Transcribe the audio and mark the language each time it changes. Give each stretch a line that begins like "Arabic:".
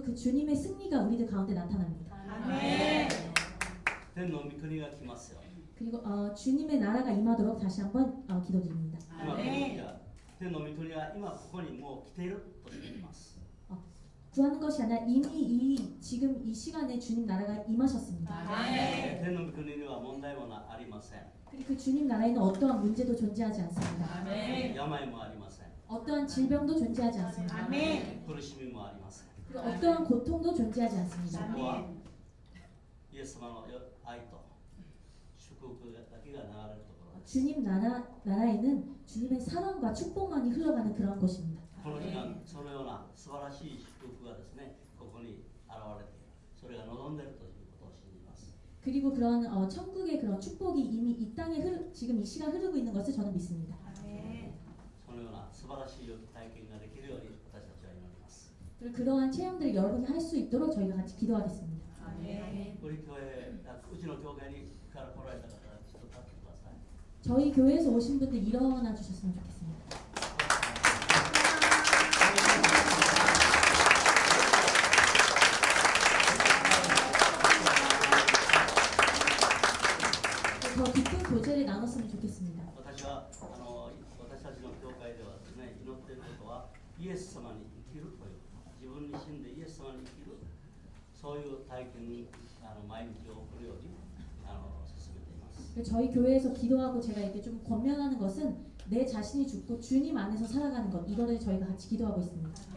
Korean: 그리고 그 주님의 승리가 우리들 가운데 나타납니다. 아멘.
Japanese: 天の御国が来ますよ.
Korean: 그리고 주님의 나라가 임하도록 다시 한번 기도드립니다.
Japanese: 天の御国は今ここにもう来ているとしています.
Korean: 구하는 것이 아니라 이미 지금 이 시간에 주님 나라가 임하셨습니다. 아멘.
Japanese: 天の御国には問題もありません.
Korean: 그리고 그 주님 나라에는 어떠한 문제도 존재하지 않습니다. 아멘.
Japanese: 病もありません.
Korean: 어떠한 질병도 존재하지 않습니다. 아멘.
Japanese: 苦しみもありません.
Korean: 그리고 어떠한 고통도 존재하지 않습니다.
Japanese: そこはイエス様の愛と祝福だけが流れるところです.
Korean: 주님 나라에는 주님의 사랑과 축복만이 흘러가는 그런 곳입니다.
Japanese: この時間そのような素晴らしい祝福がですね、ここに現れている。それが望んでいるということを信じます.
Korean: 그리고 그런 천국의 그런 축복이 이미 이 땅에 지금 이 시간 흐르고 있는 것을 저는 믿습니다.
Japanese: そのような素晴らしい体験ができるように私たちは祈ります.
Korean: 그리고 그러한 체험들을 여러분이 할 수 있도록 저희가 같이 기도하겠습니다. 아멘. 우리 교회,
Japanese: うちの教会にから来られた方はちょっと立ってください.
Korean: 저희 교회에서 오신 분들 일어나 주셨으면 좋겠습니다. 더 깊은 교제를 나눴으면 좋겠습니다.
Japanese: 私たちの教会ではですね、祈っていることはイエス様に生きるという、自分に死んでイエス様に生きる、そういう体験に毎日を送るように進めています.
Korean: 저희 교회에서 기도하고 제가 이렇게 좀 권면하는 것은 내 자신이 죽고 주님 안에서 살아가는 것, 이거를 저희가 같이 기도하고 있습니다.